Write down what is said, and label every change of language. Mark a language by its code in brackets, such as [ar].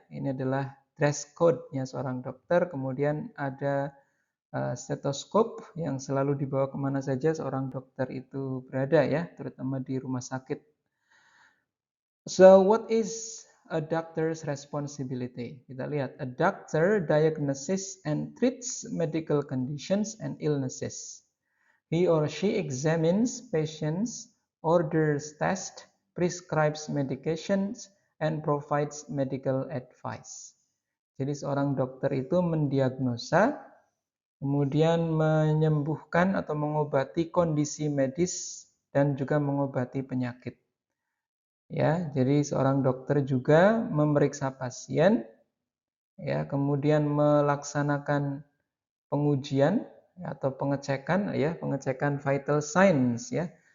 [id] Ini adalah dress code-nya seorang dokter. Kemudian ada stetoskop yang selalu dibawa kemana saja seorang dokter itu berada ya, terutama di rumah sakit. [en] So what is a doctor's responsibility? [id] Kita lihat, [en] a doctor diagnoses and treats medical conditions and illnesses. He or she examines patients, orders tests, prescribes medications, and provides medical advice. [id] Jadi seorang dokter itu mendiagnosa, kemudian menyembuhkan atau mengobati kondisi medis dan juga mengobati penyakit. Ya, jadi seorang dokter juga memeriksa pasien, ya, kemudian melaksanakan pengujian atau pengecekan, ya, pengecekan vital signs, ya.